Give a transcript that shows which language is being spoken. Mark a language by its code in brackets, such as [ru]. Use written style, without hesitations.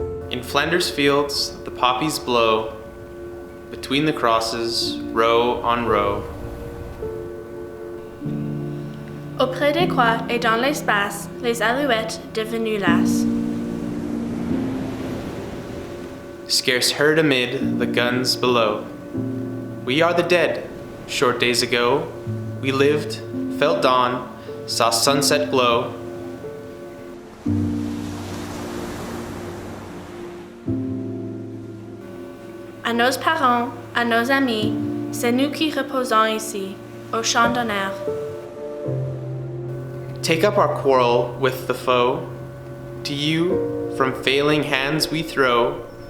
[en] In Flanders fields, the poppies blow, between the crosses, row on row. [fr] Auprès des croix et dans l'espace, les alouettes devenues lasses. [en] Scarce heard amid the guns below. We are the dead. Short days ago, we lived, felt dawn, saw sunset glow. [fr] À nos parents, à nos amis, c'est nous qui reposons ici, au champ d'honneur. [en] Take up our quarrel with the foe. To you, from failing hands we throw.